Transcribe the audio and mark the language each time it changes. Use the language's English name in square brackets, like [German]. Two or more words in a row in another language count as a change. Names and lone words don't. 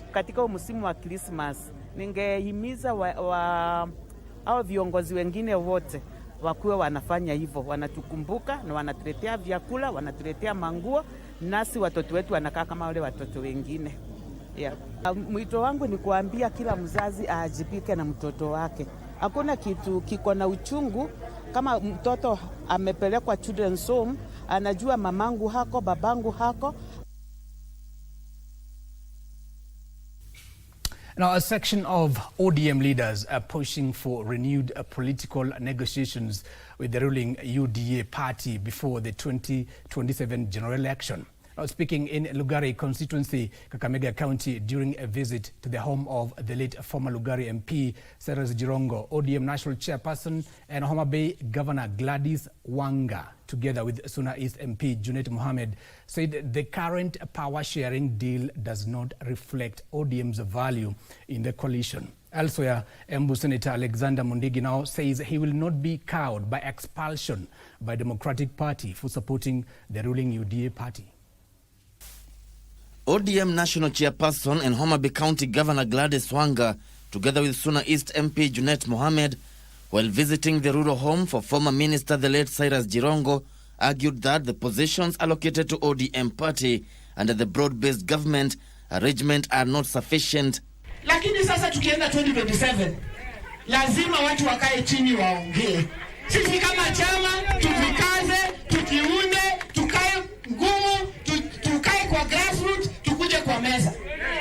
[Swahili] Katika msimu wa Christmas ningehimiza hao viongozi wengine wote wakuwe wanafanya hivyo, wanatukumbuka na wanatuletea vyakula, wanatuletea manguo, nasi watoto wetu wanakaa kama wale watoto wengine. Yeah. Mwito wangu ni kuambia kila mzazi aajibike na mtoto wake. Hakuna kitu kiko na uchungu kama mtoto amepelekwa [English] children's home, [Swahili] anajua mamangu hako, babangu hako. [English] Now, a section of ODM leaders are pushing for renewed political negotiations with the ruling UDA party before the 2027 general election. Now, speaking in Lugari constituency, Kakamega County, during a visit to the home of the late former Lugari MP, Cyrus Jirongo, ODM National Chairperson and Homa Bay Governor Gladys Wanga, together with Suna East MP Junet Mohammed, said the current power-sharing deal does not reflect ODM's value in the coalition. Elsewhere, Embu Senator Alexander Mundigi now says he will not be cowed by expulsion by Democratic Party for supporting the ruling UDA party. ODM National Chairperson and Homa Bay County Governor Gladys Wanga, together with Suna East MP Junet Mohammed, while visiting the rural home for former minister the late Cyrus Jirongo, argued that the positions allocated to ODM party under the broad-based government arrangement are not sufficient. [Swahili] Lakini sasa tukienda 2027, lazima watu wakae chini waongee. Sisi kama chama tujikaze, tukiunde, tukae ngumu, tukae kwa grassroots, tukuje kwa meza.